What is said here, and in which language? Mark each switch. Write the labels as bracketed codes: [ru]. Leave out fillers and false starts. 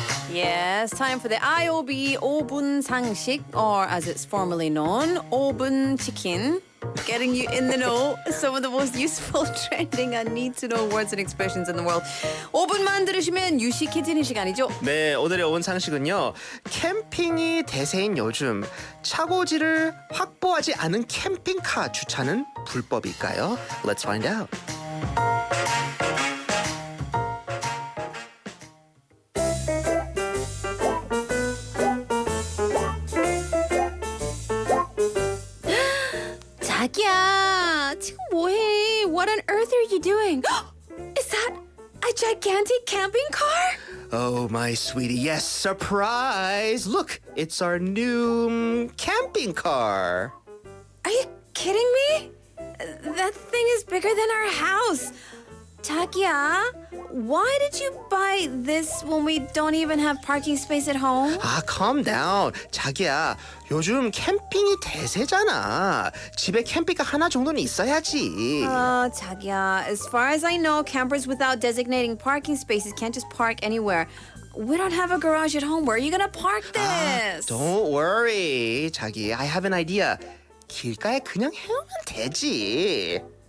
[en] Yes, time for the IOB 5분 상식, or as it's formally known, 5분 치킨. getting you in the know. Some of the most useful, trending and need-to-know words and expressions in the world. [ko] 5분만 들으시면 유식해지는 시간이죠. 네, 오늘의 오은상식은요. 캠핑이 대세인 요즘 차고지를 확보하지 않은 캠핑카 주차는 불법일까요? [en] Let's find out. [ko] 자기야, 지금 뭐해? [en] What on earth are you doing? Is that a gigantic camping car? Oh, my sweetie, yes, surprise! Look, it's our new camping car. Are you kidding me? That thing is bigger than our house. 자기야, why did you buy this when we don't even have parking space at home? 아, calm down. [ko] 자기야, 요즘 캠핑이 대세잖아. 집에 캠핑카 하나 정도는 있어야지. [en] 자기야, as far as I know, campers without designating parking spaces can't just park anywhere. We don't have a garage at home. Where are you gonna park this? Don't worry, 자기. I have an idea. [ko] 길가에 그냥 해놓으면 되지.